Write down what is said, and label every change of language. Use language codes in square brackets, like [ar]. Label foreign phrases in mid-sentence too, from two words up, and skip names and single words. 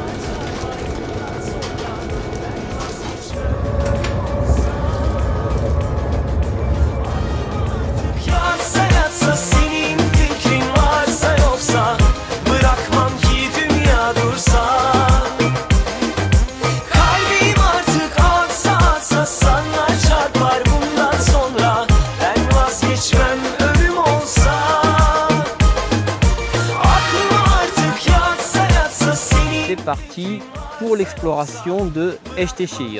[tr] yatsa yatsa, senin fikrin varsa yoksa, bırakmam ki dünya dursa. Kalbim artık atsa atsa sana çarpar bundan sonra. Ben vazgeçmem ölüm olsa. Aklım artık yatsa yatsa, senin [fr] C'est parti pour l'exploration de Eskişehir.